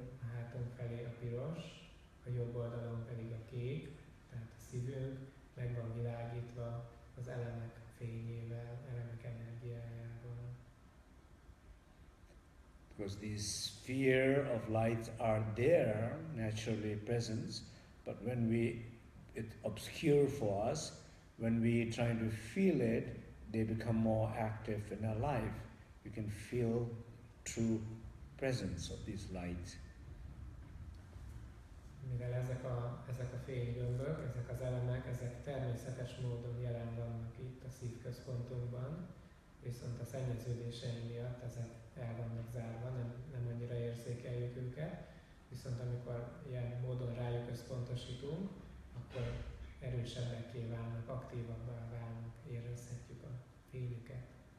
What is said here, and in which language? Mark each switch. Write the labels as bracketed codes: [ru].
[hu] hátunk felé a piros, a jobb oldalon pedig a kék, tehát a szívünk meg van világítva az elemek fényével, elemek energiájával. [en] Because these sphere of lights are there, naturally present, but when it's obscure for us, when we try to feel it, they become more active in our life. You can feel true presence of these lights. [hu] Mivel ezek a fénygömbök, ezek az elemek, ezek természetes módon jelen vannak itt a szívközpontunkban, viszont a szennyeződéseink miatt ezek el vannak zárva, nem annyira érzékeljük őket, viszont amikor ilyen módon rájuk összpontosítunk, akkor erősebbekké válnak, aktívabbá válnak, érezhetjük a fényüket.